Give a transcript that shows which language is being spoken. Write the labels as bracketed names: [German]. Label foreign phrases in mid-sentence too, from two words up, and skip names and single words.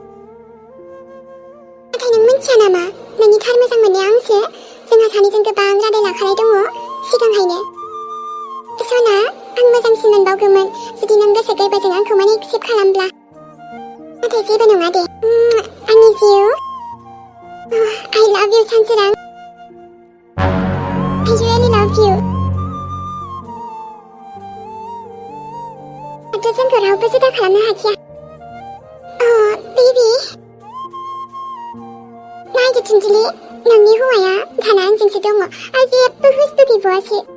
[Bodo] नाथाय नों मिथिया नामा नोंनि थार मोजां मोननाया आंसो जोंहा सानैजों गोबां रादाय लाखानाय दङ सिगांहायनो सना आं मोजांसिन मोनबावगौमोन जुदि नों गोसो गोरबोजों आंखौ माने एक्सेप्ट खालामब्ला नाथाय जेबो नङा दे आंनि जिउ [English] I love you [Bodo] सानसोरां [English] I really love you [Bodo] जोंखौ रावबो जुदा खालामनो हाखाया बेबि नायदो थुनथुलि नोंनि हौवाया दाना आंजोंसो दङ आरो जेबो हुसबो गैबावासो